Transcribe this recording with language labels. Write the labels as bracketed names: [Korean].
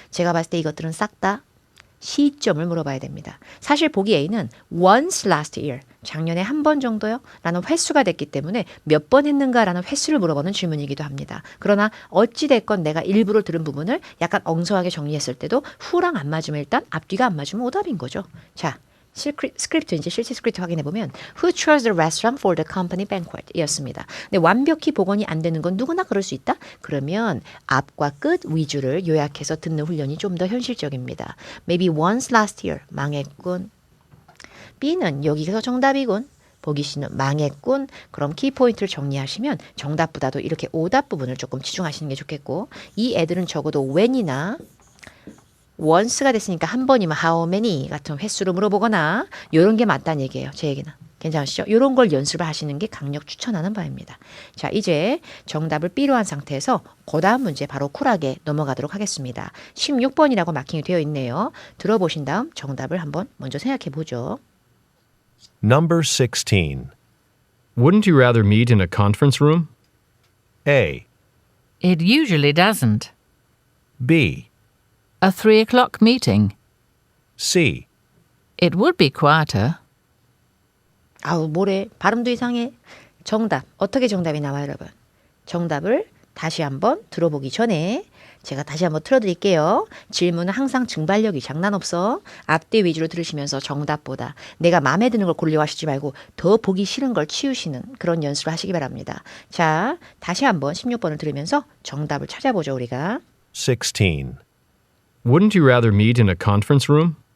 [Korean] 제가 봤을 때 이것들은 싹 다 시점을 물어봐야 됩니다. 사실 보기 A는 [English] once last year, [Korean] 작년에 한 번 정도요? 라는 횟수가 됐기 때문에 몇 번 했는가라는 횟수를 물어보는 질문이기도 합니다. 그러나 어찌됐건 내가 일부러 들은 부분을 약간 엉성하게 정리했을 때도 후랑 안 맞으면 일단 앞뒤가 안 맞으면 오답인 거죠. 자, 스크립트 이제 실제 스크립트 확인해 보면 [English] Who chose the restaurant for the company banquet? [Korean] 이었습니다. 근데 완벽히 복원이 안 되는 건 누구나 그럴 수 있다? 그러면 앞과 끝 위주를 요약해서 듣는 훈련이 좀 더 현실적입니다. [English] Maybe once last year. [Korean] 망했군. B는 여기서 정답이군. 보기 C는 망했군. 그럼 키포인트를 정리하시면 정답보다도 이렇게 오답 부분을 조금 치중하시는 게 좋겠고 이 애들은 적어도 when이나 once가 됐으니까 한 번이면 how many 같은 횟수로 물어보거나 이런 게 맞다는 얘기예요. 제 얘기는. 괜찮으시죠? 이런 걸 연습을 하시는 게 강력 추천하는 바입니다. 자, 이제 정답을 B로 한 상태에서 그 다음 문제 바로 쿨하게 넘어가도록 하겠습니다. 16번이라고 마킹이 되어 있네요. 들어보신 다음 정답을 한번 먼저 생각해 보죠. [English] Number 16. Wouldn't you rather meet in a conference room? A. It usually doesn't. B. A 3 o'clock meeting. C. It would be quieter. [Korean] 아우 뭐래 발음도 이상해. 정답 어떻게 정답이 나와요 여러분? 정답을 다시 한번 들어보기 전에 제가 다시 한번 틀어드릴게요. 질문은 항상 증발력이 장난 없어. 앞뒤 위주로 들으시면서 정답보다 내가 마음에 드는 걸 고르려고 하시지 말고 더 보기 싫은 걸 치우시는 그런 연습을 하시기 바랍니다. 자 다시 한번 16번을 들으면서 정답을 찾아보죠 우리가. 16. [English] Wouldn't you rather meet in a conference room?